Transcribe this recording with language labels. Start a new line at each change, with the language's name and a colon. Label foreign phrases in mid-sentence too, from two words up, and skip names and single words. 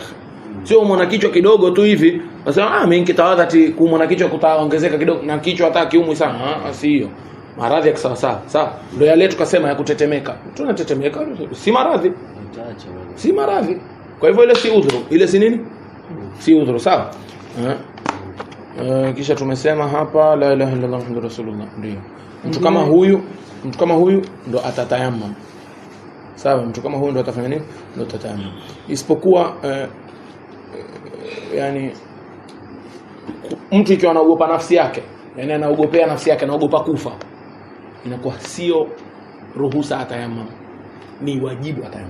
Swahili: Sio umwa na kichwa kidogo tu hivi. Wasema mimi nikitawadha ati kuumwa na kichwa kutaongezeka kidogo na kichwa hata kiumwi sana. Sio. Maradhi ya kisawa sawa. Ndio yale tukasema ya kutetemeka. Tunatetemeka si maradhi. Si maradhi. Kwa hivyo ile si udhuru. Ile si nini? Si udhuru, sawa? Kisha tumesema hapa
Arabic: لا إله إلا الله محمد رسول الله.
Swahili: Ndio. Mtu kama huyu ndo atatayamam. Sawa, mtu kama huyu ndo atafanya nini? Ndo atatayamam. Isipokuwa yani mtu ikiwa anaogopa nafsi yake, yani anaogopea nafsi yake, anaogopa kufa, inakuwa sio ruhusa atayamam, ni wajibu atayamam.